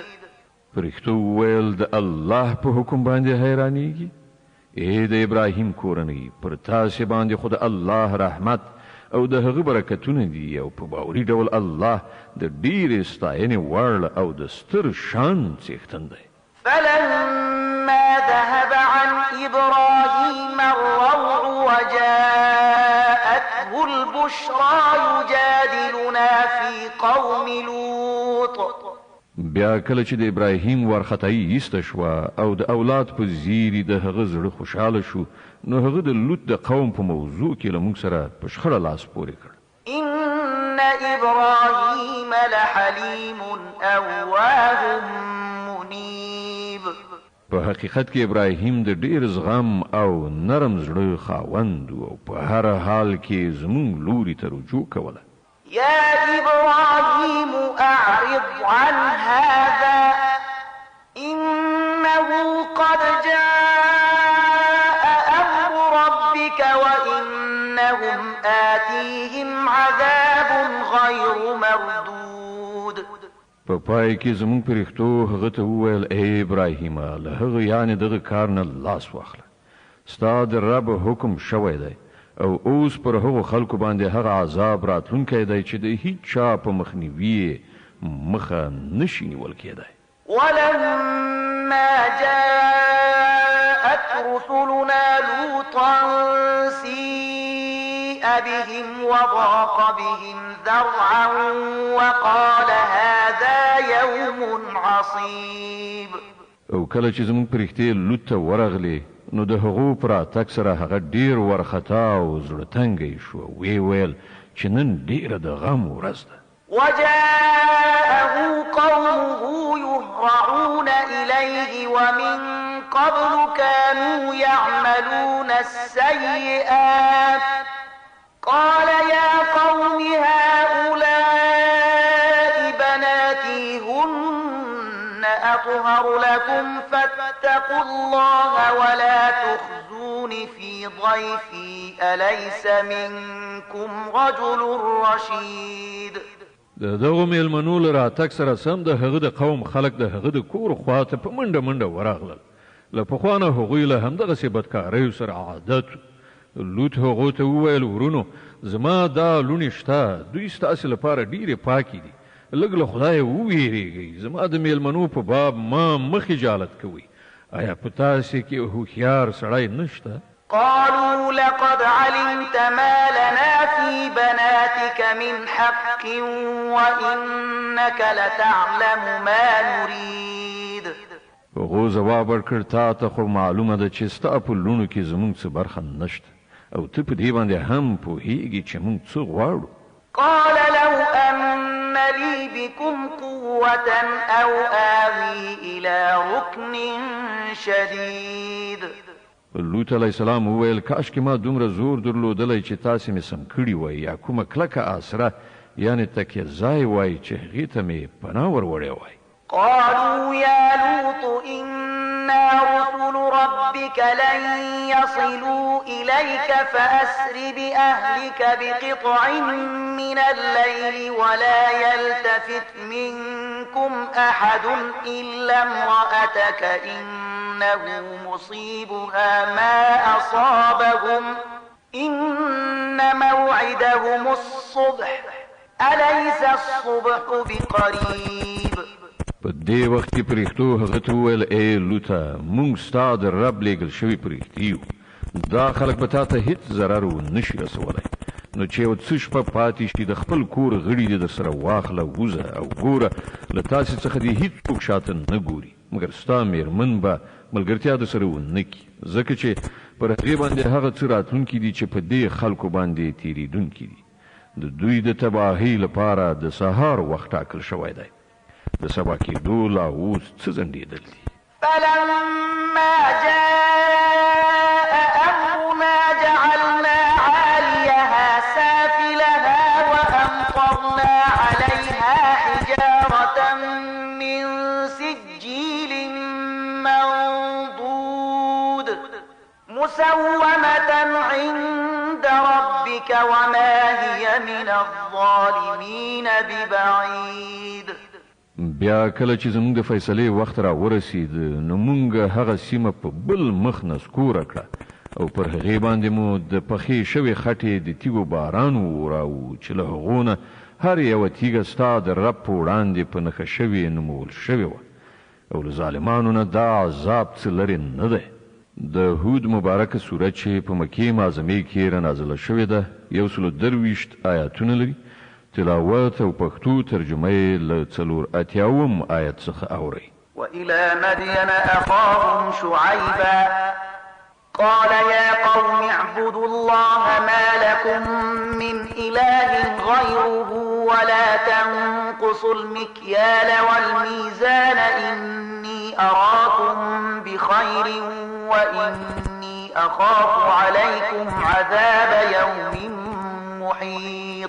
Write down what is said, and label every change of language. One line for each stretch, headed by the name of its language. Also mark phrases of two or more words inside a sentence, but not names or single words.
Pashto: فرښتو وویل د الله په حکم باندې حیرانېږي؟ ای د ابراهیم کورنۍ پر تاسې باندې خو د الله رحمت او د هغه برکتونه دي او په باوري ډول الله د ډېرې ستاینې وړ او د ستر شان څښتن دی.
Arabic: فلما ذهب عن إبراهيم الروع وجاءته البشرى يجادلنا في قوم لوط.
Pashto: بیا کله چې د ابراهیم وارخطایي ایسته شوه او د اولاد په زیري د هغه زړه خوشحاله شو نو هغه د لوط د قوم په موضوع کې له موږ سره په شخړه لاس پورې کړ.
Arabic: إن إبراهيم لحليم أواه منيب.
Pashto: په حقیقت کې ابراهیم د ډېر زغم او نرم زړه خاوند او په هر حال کې زموږ لوري ته رجوع کوله.
Arabic: يا إبراهيم أعرض عن هذا إنه قد جاء أمر ربك وإنهم آتيهم عذاب غير مردود.
Pashto: په پای کې زموږ پرښتو هغه ته وویل ای ابراهیم له هغه یعنې دغه کار نه لاس واخله. ستا د رب حکم شوی دی او اوس پر هغو خلکو باندې هغه عذاب راتلونکی دی چې د هیڅ چا په مخنیوي مخه نشي نیول کېدی.
Arabic: ولما جاءت رسلنا لوطا سيء بهم وضاق بهم ذرعا وقال هذا يوم عصيب.
Pashto: او کله چې زموږ پرښتې لوط ته ورغلې نو د هغو پر راتګ سره هغه ډیر ورختا او زړه تنګی شو. وی ویل چې نن ډیره د غم ورځ ده.
Arabic: وجاءه قومه يهرعون إليه ومن قبل كانوا يعملون السيئات قال يا قوم هؤلاء بناتي هن أطهر لكم فاتقوا الله ولا تخزون في ضيفي أليس منكم رجل رشيد.
Pashto: دغه میلمنو له راتګ سره سم د هغه د قوم خلک د هغه د کور خواته په منډه منډه ورغلل. له پخوانه هغوی له همدغسې بدکاریو سره عادت. لوط هغو ته وویل ورونو زما دا لوڼې شته، دوی ستاسې لپاره ډیرې پاکې دي، لږ له خدایه وویرېږئ، زما د میلمنو په باب ما مه خجالت کوئ. آیا په تاسې کې هوښیار سړی نشته؟
Arabic: قالوا لقد علمت ما لنا في بناتك من حق وإنك لتعلم ما نريد.
Pashto: هغو ځواب ورکړ تا ته خو معلومه ده چې ستا په لوڼو کې زموږ څه برخه نشته او ته په دې باندې هم پوهېږې چې موږ څه غواړو.
Arabic: قال لو أن لي بكم قوة أو آوي إلى ركن شديد.
Pashto: لوط
Arabic: علیه السلام
Pashto: وویل کاشکې ما دومره زور درلودلی چې تاسې مې سم کړي وای یا کومه کلکه آسره یعنې تکیه ځای وای چې هغې ته مې پناه وروړی وای.
Arabic: قالوا يا لوط إنا رسل ربك لن يصلوا إليك فأسر بأهلك بقطع من الليل ولا يلتفت منكم أحد إلا امرأتك إنه مصيبها ما أصابهم إن موعدهم الصبح أليس الصبح بقريب.
Pashto: په دې وخت کې پرښتو هغه ته وویل ای لوطه موږ ستا د رب لېږل شوي پرښتي یو، دا خلک به تا ته هېڅ ضرر ونشي رسولی، نو چې یو څه شپه پاتې شي د خپل کور غړي دې درسره واخله ووځه او ګوره له تاسې څخه دې هېڅوک شاته نه ګوري مګر ستا مېرمن به ملګرتیا درسره ونه کړي، ځکه چې پر هغې باندې هغه څه راتلونکي دي چې په دې خلکو باندې تېرېدونکي دي. د دوی د تباهۍ لپاره د سهار وخت ټاکل شوی دی، د سبا کېدو لا اوس څه ځنډېدل دي.
Arabic: فلما جاء أمرنا جعلنا عاليها سافلها وأمطرنا عليها حجارة من سجيل منضود مسومة عند ربك وما هي من الظالمين ببعيد.
Pashto: بیا کله چې زموږ د فیصلې وخت را ورسید نو موږ هغه سیمه په بل مخ نسکوره کړه او پر هغې باندې مو د پخې شوې خټې د تیږو باران وراوه چې له هغو نه هر یوه تیږه ستا د رب په وړاندې په نښه شوې نومول شوې وه او له ظالمانو نه دا عذاب څه لرې نه دی. د هود مبارکه سوره چې په مکې معظمې کې رانازله شوې ده 123 آیاتونه لري. تلاوت او پښتو ترجمه یې له 480 آیت څخه اورئ.
Arabic: وإلى مدين أخاهم شعيبا قال يا قوم اعبدوا الله ما لكم من إله غيره ولا تنقصوا المكيال والميزان إني أراكم بخير وإني أخاف عليكم عذاب يوم محيط.